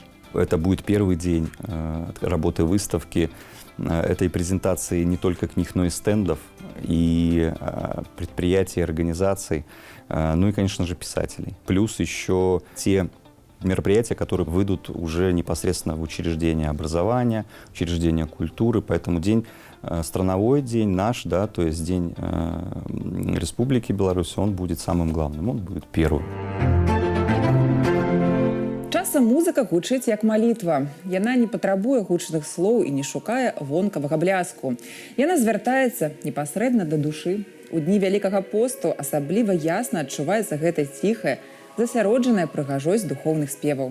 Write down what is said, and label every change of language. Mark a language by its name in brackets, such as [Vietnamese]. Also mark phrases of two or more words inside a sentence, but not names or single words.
[Russian] Это будет первый день работы выставки, этой презентации не только книг, но и стендов, и предприятий, организаций, ну и, конечно же, писателей. Плюс еще те мероприятия, которые выйдут уже непосредственно в учреждения образования, учреждения культуры. Поэтому день, страновой день наш, да, то есть День Республики Беларусь, он будет самым главным, он будет первым. [Belarusian] Часам музыка гучыць як малітва. Яна не патрабуе гучных слоў і не шукае вонкавага бляску. Яна звяртаецца непасрэдна да душы. У дні Вялікага посту асабліва ясна адчуваецца гэта ціхая, засяроджаная прыгажосць духоўных спеваў.